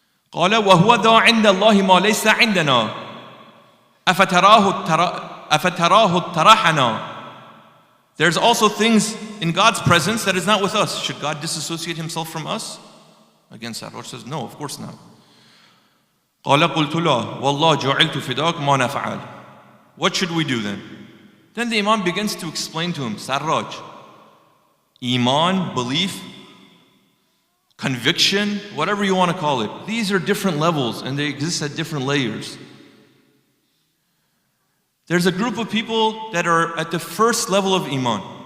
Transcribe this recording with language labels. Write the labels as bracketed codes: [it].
[ar] قال وهو ذا عند الله ما ليس عندنا أفتراه اطرحنا. [en] There's also things in God's presence that is not with us. Should God disassociate himself from us? Again, Sarraj says, no, of course not. [ar] قال قلت لا والله جعلت فداك ما نفعل. [en] What should we do then? Then the Imam begins to explain to him, Sarraj, Iman, belief, conviction, whatever you want to call it. These are different levels and they exist at different layers. There's a group of people that are at the first level of Iman.